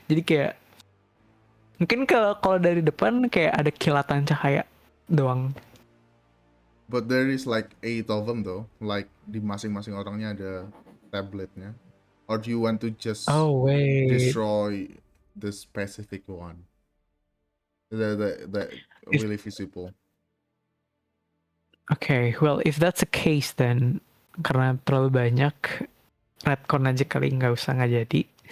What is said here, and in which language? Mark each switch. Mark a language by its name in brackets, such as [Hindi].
[Indonesian] Jadi kayak mungkin kalau dari depan kayak ada kilatan cahaya doang. [English] But there is like 8 of them though. [Indonesian] Like di masing-masing orangnya ada tabletnya. [English] Or do you want to just wait. destroy the specific one? The really visible. Okay, well if that's the case then [Indonesian] karena terlalu banyak retcon aja kali nggak jadi.